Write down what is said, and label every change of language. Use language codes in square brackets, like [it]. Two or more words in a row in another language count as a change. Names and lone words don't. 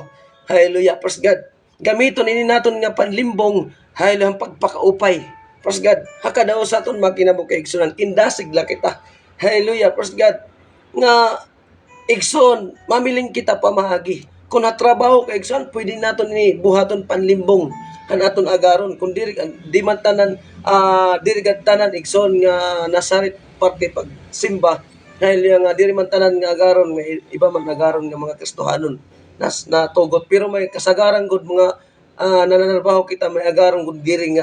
[en] Hallelujah. Praise God. [war] Gamiton ini naton nga panlimbong hallelujah pagpakaupay. [en] Praise God. [war] Haka daw sa aton makinabuhi kay igsunan kinda siglakita. [en] Hallelujah. Praise God. [war] Nga igsoon mamiling kita pamahagi. Kung natrabaho kay igsoon pwede naton ini buhaton panlimbong han aton agaron kun diri di man tanan diri gad tanan igsoon nga nasarit parte pag simba dahil nga diri man tanan nga agaron nga iba man agaron nga mga Kristohanon natugot pero may kasagaran gud mga nananarbaho kita may agaron gud diri nga